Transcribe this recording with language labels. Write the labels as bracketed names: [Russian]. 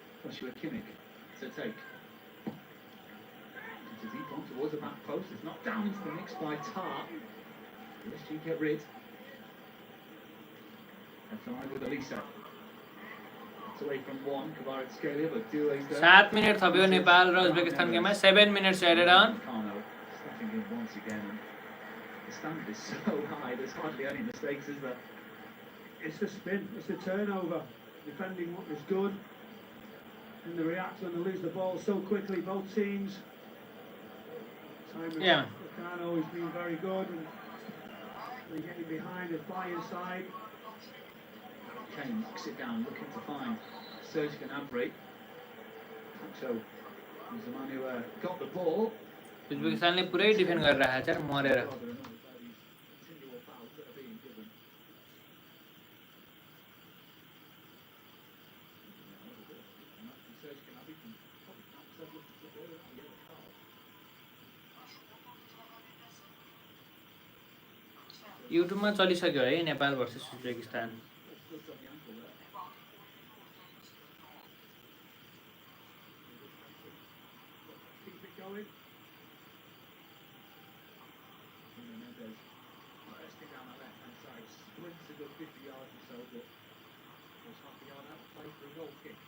[English] Joshua Kimmich to take. It's a deep one towards the back post. It's knocked down into the mix by Tar. PSG get rid. That's all right with Elisa. It's away from one, Kvaratskhelia, but Doué's there. [Nepali] 7 minute थप्यो नेपाल र Uzbekistan गेममा 7 [English] Minutes added on Carno stepping in once again. The standard is so high, there's hardly any mistakes, is there? It's the spin, it's the turnover. Defending what was good. And they react when they lose the ball so quickly, both teams. Simon Yeah. Carno has been very good. And they're getting behind the Bayern side. Kane knocks it down, looking to find Serge Gnabry. Pacho was the man who got the ball. [Nepali] उज्बेकिस्तानले पुरै defend गरेर राखेको छ मरेर [English] Continual fouls that are being given. Serge Gnabry can probably count himself looking to the ball, a yellow card. [Nepali] युट्युबमा चलिसक्यो है Nepal versus Uzbekistan [English] Still on the ankle there. Keep it going. Nuno Mendes bursting down that left-hand side, sprints a good 50 yards or so, but was half a yard out of play for a goal kick.